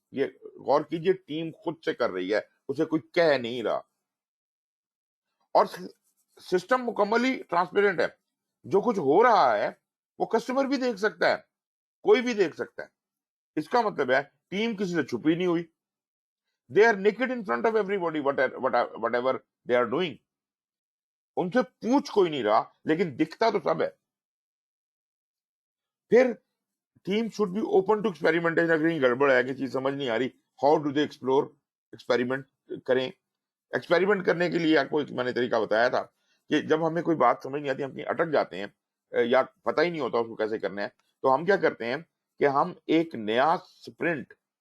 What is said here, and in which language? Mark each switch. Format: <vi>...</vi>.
<ur>یہ غور کیجئے, ٹیم خود سے کر رہی ہے, اسے کوئی کہہ نہیں رہا, اور سسٹم مکملی ٹرانسپیرنٹ ہے. جو کچھ ہو رہا ہے وہ کسٹمر بھی دیکھ سکتا ہے, کوئی بھی دیکھ سکتا ہے. اس کا مطلب ہے ٹیم کسی سے چھپی نہیں ہوئی.</ur> <en>They are naked in front of everybody, whatever they are doing.</en> <ur>ان سے پوچھ کوئی نہیں رہا, لیکن دکھتا تو سب ہے.</ur> <en>پھر team should be open to experimentation.</en> <ur>اگر کہیں گڑبڑ ہے کہ چیز سمجھ نہیں آ رہی,</ur> <en>how do they explore,</en> <ur>experiment کریں. ایکسپیریمنٹ کرنے کے لیے آپ کو میں نے طریقہ بتایا تھا کہ جب ہمیں کوئی بات سمجھ نہیں آتی, ہم کہیں اٹک جاتے ہیں یا پتہ ہی نہیں ہوتا اس کو کیسے کرنا ہے, تو ہم کیا کرتے ہیں کہ ہم ایک نیا سپرنٹ</ur>